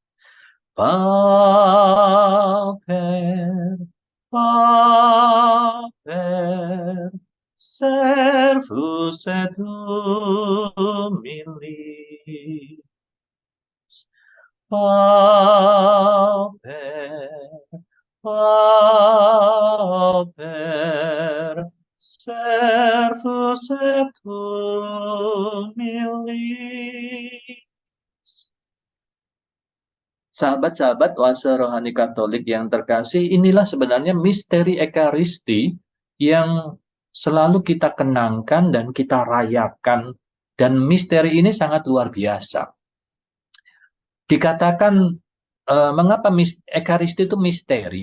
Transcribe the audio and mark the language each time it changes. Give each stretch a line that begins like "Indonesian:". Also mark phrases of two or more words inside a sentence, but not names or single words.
Latin: pauper, pauper, servus et humilis, pauper, pauper, servus et humilis.
Indonesian: Sahabat-sahabat oase rohani Katolik yang terkasih, inilah sebenarnya misteri Ekaristi yang selalu kita kenangkan dan kita rayakan, dan misteri ini sangat luar biasa. Dikatakan mengapa Ekaristi itu misteri?